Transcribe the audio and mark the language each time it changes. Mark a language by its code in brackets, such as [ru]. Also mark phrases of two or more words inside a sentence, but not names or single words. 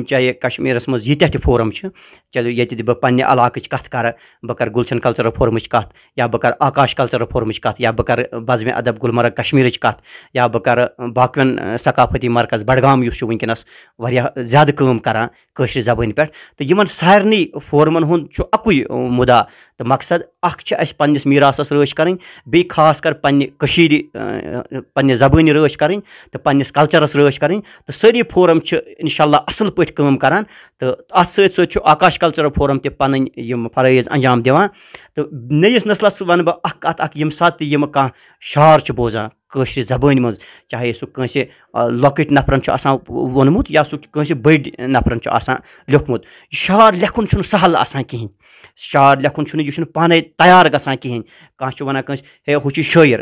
[ks] چاہے کشمیٖرس منٛز ییٖتیاہ تہِ فورم چھِ چلو ییٚتہِ تہِ بہٕ پننہِ علاقٕچ کتھ کرٕ بہٕ کرٕ گُلشن کلچرل فورمٕچ کتھ یا بہٕ کرٕ آکاش کلچرل فورمٕچ کتھ یا بہٕ کرٕ بزمِ ادب گُلمرگ کشمیٖرٕچ کتھ یا بہٕ کرٕ باقین ثقافتی مرکز بڈگام یُس چھُ وٕنکیٚنس واریاہ زیادٕ کٲم کران کٲشرِ زبٲنۍ پٮ۪ٹھ تہٕ یِمن سارنٕے فورمن ہُنٛد چھُ اکُے مُدا तो मकसद पन्निस मीरासस रच करें बे खास कर पन्ने ज़बानी रच करें तो पन्निस कल्चरस रच करें तो सारी फोरम इंशाल्लाह असल पट काम करान तो अत सत आकाश कल्चरल फोरम ते पन फरज़ अंजाम दिवान तो नयिस नस्लस वन बह कत यम सात कह शार बोजान कशर ज़बान मज चाहे सह कंसे लॉकट नफरन वोनमुत या सह कंसे बड़ नफरन लिखमुत शार लेखुन सहल आसान कहें शार लेखुन यह पाने तैयार गसान कहें कह वन कंस हे हु शायर